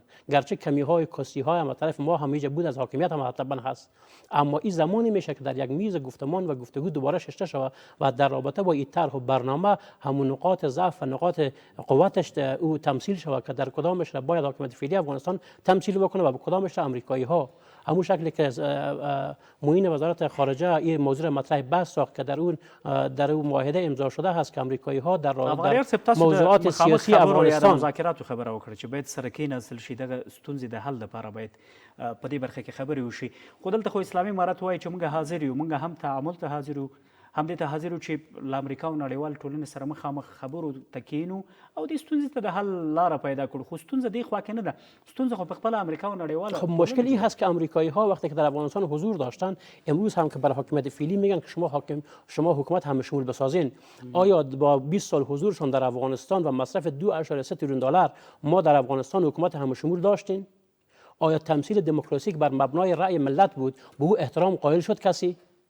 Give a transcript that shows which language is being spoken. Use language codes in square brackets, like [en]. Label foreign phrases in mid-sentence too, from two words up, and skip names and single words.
[fa] گرچه کمی های کاستی های هم طرف ما همیشه بود از حاکمیت هم حتما هست، اما این زمانی میشه که در یک میز گفتمان و گفتگو دوباره ششته شود و در رابطه با این طرح و برنامه همون نقاط ضعف و نقاط قوتش او تمثیل شود که در کدامش را باید حاکمیت فعلی افغانستان تمثیل بکنه و به کدامش را امریکایی ها. همون شکلی که معین وزارت خارجه این موضوع را مطرح بحث ساخت که در اون معاهده امضا شده هست که امریکایی ها در موضوعات سیاسی افغانستان [ps] مذاکراتو خبره وکړه چې باید سره کېناستل شي دغه ستونزې د حل لپاره باید په دې برخه کې خبرې وشي. خو دلته خو اسلامي امارت وایي چې موږ حاضر یو، موږ هم تعامل ته حاضر یو، همدې ته حاضر یو چې له امریکا او نړیوال ټولنې سره مخامخ خبرو ته کېنو او دې ستونزې ته د حل لاره پیدا کړو. خو ستونزه دې خوا کې نه ده، ستونزه خو په خپله امریکا و نړیوال. [fa] خب مشکل این هست که امریکایی ها وقتی که در افغانستان حضور داشتن، امروز هم که برای حاکمیت فعلی میگن که شما حکومت همه شمول بسازین. آیا با 20 سال حضورشون در افغانستان و مصرف 2.3 تریلیون دلار ما در افغانستان حکومت همه شمول داشتیم؟ آیا تمثیل دموکراسی که بر مبنای رأی ملت بود به او احترام قائل شد کسی؟